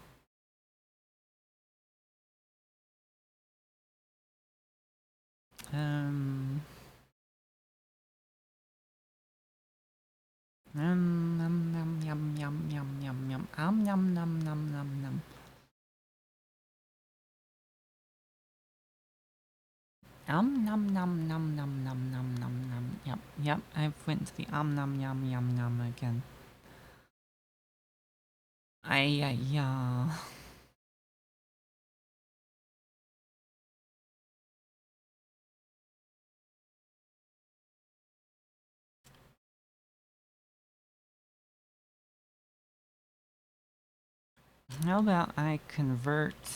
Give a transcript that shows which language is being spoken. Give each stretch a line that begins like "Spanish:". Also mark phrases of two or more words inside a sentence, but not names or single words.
English: Yum yum yum yum yum yum yum yum yum yum yum yum yum. Num num num num num num num num num. Yep, I went to the num yum yum yum again. Yeah. How about I convert